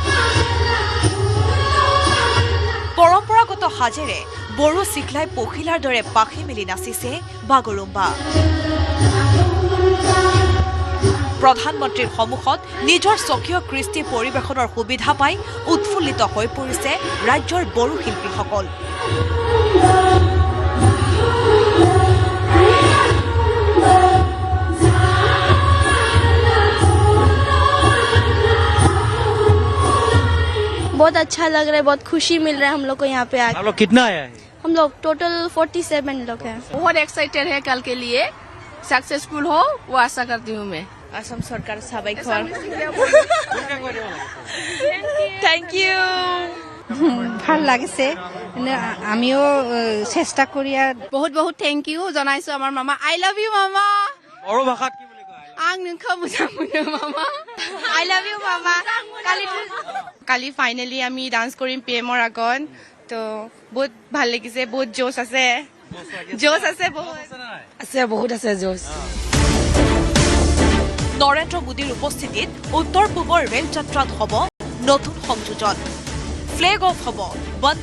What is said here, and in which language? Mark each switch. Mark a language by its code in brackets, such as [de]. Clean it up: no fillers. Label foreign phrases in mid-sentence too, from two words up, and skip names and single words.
[as] পৰম্পৰাগত সাজেৰে বড়ো চিখলাই পখিলাৰ দৰে পাখি মেলি নাচিছে বাগৰুম্বা প্ৰধানমন্ত্ৰীৰ সন্মুখত নিজৰ স্বকীয় কৃষ্টি পৰিৱেশনৰ সুবিধা পাই উৎফুল্লিত হৈ পৰিছে ৰাজ্যৰ বড়ো শিল্পীসকল [hi] बहुत अच्छा लग रहा है, बहुत खुशी मिल रहा है हम लोग को यहाँ पे आके। आप लोग कितना आया है हम लोग टोटल 47 लोग हैं। बहुत एक्साइटेड है कल के लिए सक्सेसफुल हो वो आशा करती हूँ मैं असम सरकार सबाई [en] thank you [as] ভাল লাগিছে আমিও চেষ্টা কৰি [hi] बहुत बहुत [en] thank you [as] জনাইছো আমার মামা [en] I love you [as] মামা বড়ো ভাষাত কি বুলি কয় [brx] आं नोंखौ मोजां मोनो मामा [en] I love you [as] मामा কালি ফাইনালি আমি ডান্স কৰিম পিএমৰ আগত তো বহুত ভাল লাগিছে বহুত জোশ আছে বহুত আছে জোশ নৰেন্দ্ৰ মোদীৰ উপস্থিতিত উত্তৰ পূবৰ ৰেল যাত্ৰাত হ'ব নতুন সংযোজন [en] flag off [as] হ'ব বন্দে